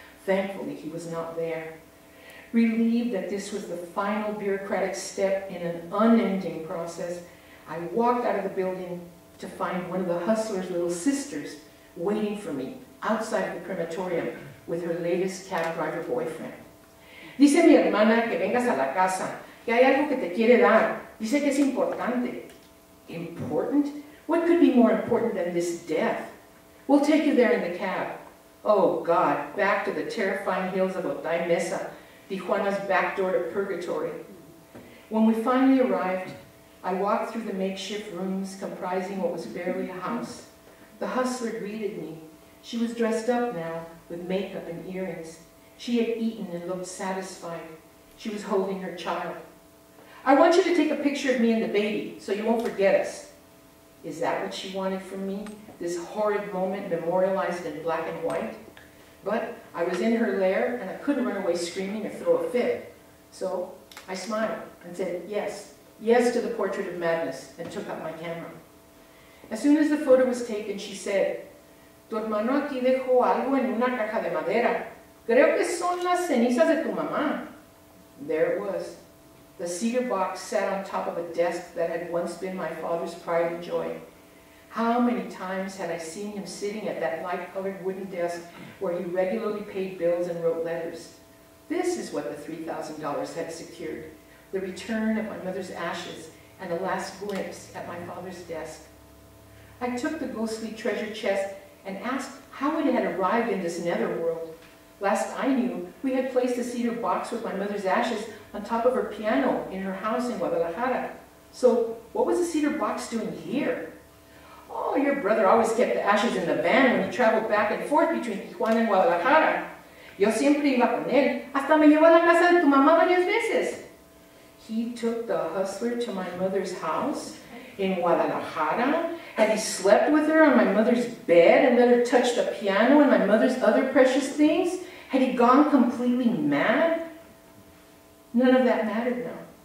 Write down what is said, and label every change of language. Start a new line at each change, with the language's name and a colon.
English: Thankfully, he was not there. Relieved that this was the final bureaucratic step in an unending process, I walked out of the building to find one of the hustler's little sisters waiting for me outside of the crematorium with her latest cab driver boyfriend.
Spanish: Dice mi hermana que vengas a la casa, que hay algo que te quiere dar. Dice que es importante.
English: Important? What could be more important than this death? We'll take you there in the cab. Oh God, back to the terrifying hills of Otay Mesa, Tijuana's back door to purgatory. When we finally arrived, I walked through the makeshift rooms comprising what was barely a house. The hustler greeted me. She was dressed up now, with makeup and earrings. She had eaten and looked satisfied. She was holding her child. I want you to take a picture of me and the baby, so you won't forget us. Is that what she wanted from me? This horrid moment memorialized in black and white? But I was in her lair, and I couldn't run away screaming or throw a fit. So I smiled and said yes, yes to the portrait of madness, and took out my camera. As soon as the photo was taken, she said,
Spanish: "Tu hermano aquí dejó algo en una caja de madera. Creo que son las cenizas de tu mamá."
English: There it was. The cedar box sat on top of a desk that had once been my father's pride and joy. How many times had I seen him sitting at that light-colored wooden desk where he regularly paid bills and wrote letters. This is what the $3,000 had secured, the return of my mother's ashes and a last glimpse at my father's desk. I took the ghostly treasure chest and asked how it had arrived in this netherworld. Last I knew, we had placed a cedar box with my mother's ashes on top of her piano in her house in Guadalajara. So what was the cedar box doing here? Oh, your brother always kept the ashes in the van when he traveled back and forth between Tijuana and Guadalajara.
Spanish: Yo siempre iba con él, hasta me llevó a la casa de tu mamá varias veces.
English: He took the hustler to my mother's house in Guadalajara, and he slept with her on my mother's bed and let her touch the piano and my mother's other precious things? Had he gone completely mad? None of that mattered now.